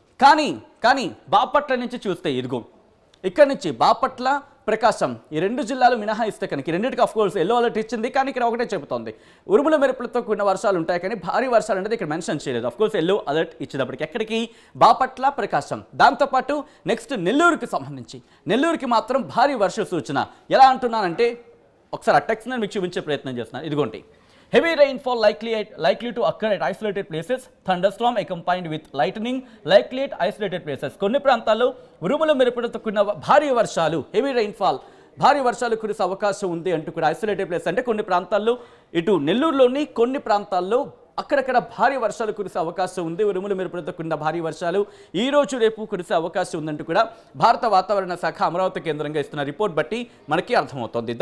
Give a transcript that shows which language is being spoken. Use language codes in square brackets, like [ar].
[te] కానీ బాపట్ల నుంచి చూస్తే, ఇదిగో ఇక్కడి నుంచి బాపట్ల, ప్రకాశం ఈ 2 జిల్లాలు మినహాయిస్తే కనుక, రెండింటికి ఆఫ్ కోర్స్ ఎల్లో అలర్ట్ ఇచ్చింది, కానీ ఇక్కడ ఒకటే చెబుతోంది ఉరుముల మెరుపులతో కూడిన వర్షాలు ఉంటాయి, కానీ భారీ వర్షాలు అనేది ఇక్కడ మెన్షన్ చేయలేదు. ఆఫ్ కోర్స్ ఎల్లో అలర్ట్ ఇచ్చేటప్పటికి ఎక్కడికి, బాపట్ల, ప్రకాశం. దాంతోపాటు నెక్స్ట్ నెల్లూరుకి మాత్రం భారీ వర్ష సూచన. ఎలా అంటున్నానంటే ఒకసారి ఆ టెక్స్ట్ నేను మీకు చూపించే ప్రయత్నం చేస్తున్నాను. ఇదిగోండి, [en] heavy rainfall likely to occur at isolated places, thunderstorm accompanied with lightning likely at isolated places. [te] కొన్ని ప్రాంతాల్లో ఉరుముల మెరుపులతో కూడిన భారీ వర్షాలు, హెవీ రైన్ఫాల్, భారీ వర్షాలు కురిసే అవకాశం ఉంది అంటూ కూడా ఐసోలేటెడ్ ప్లేస్, అంటే కొన్ని ప్రాంతాల్లో, ఇటు నెల్లూరులోని కొన్ని ప్రాంతాల్లో అక్కడక్కడ భారీ వర్షాలు కురిసే అవకాశం ఉంది. ఉరుముల మెరుపులతో కూడిన భారీ వర్షాలు ఈ రోజు రేపు కురిసే అవకాశం ఉందంటూ కూడా భారత వాతావరణ శాఖ అమరావతి కేంద్రంగా ఇస్తున్న రిపోర్ట్ బట్టి మనకి అర్థమవుతుంది.